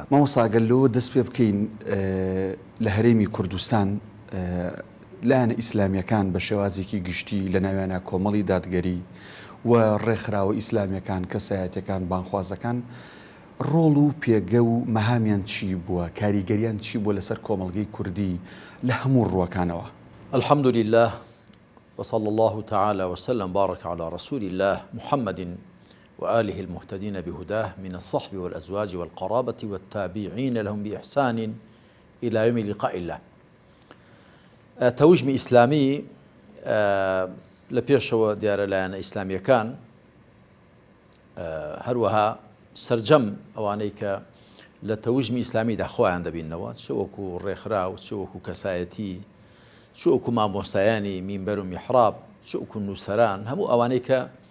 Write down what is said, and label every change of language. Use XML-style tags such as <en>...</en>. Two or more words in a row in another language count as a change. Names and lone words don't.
<ckb>مامۆستا گەلەوە دەست پێ بکەین لە هەرێمی کوردستان لایەنە ئیسلامیەکان بە شێوازێکی گشتی لە ناویانە کۆمەڵی دادگەری و ڕێکخراوە ئیسلامیەکان، کەسایەتیەکان، بانخوازەکان ڕۆڵ و پێگە و مەهامیان چی بووە، کاریگەریان چی بووە لەسەر کۆمەڵگەی کوردی لە هەموو ڕووەکانەوە؟</ckb> <ar>الحمد لله وصلى الله تعالى وسلم بارك على رسول الله محمد وآله المهتدين بهداه من الصحب والأزواج والقرابة والتابعين لهم بإحسان إلى يوم لقاء الله.</ar> <ckb>توجمي إسلامي لبيشوا ديار لایەنە ئیسلامیەکان هەروەها سەرجەم ئەوانەی کە لە تەوژمی ئیسلامیدا خۆیان دەبینەوە، چ وەکو ڕێکخراو، چ وەکو کەسایەتی، چ وەکو مامۆستایانی مینبەر و میحراب، چ وەکو نووسەران، هەموو ئەوانەی کە</ckb>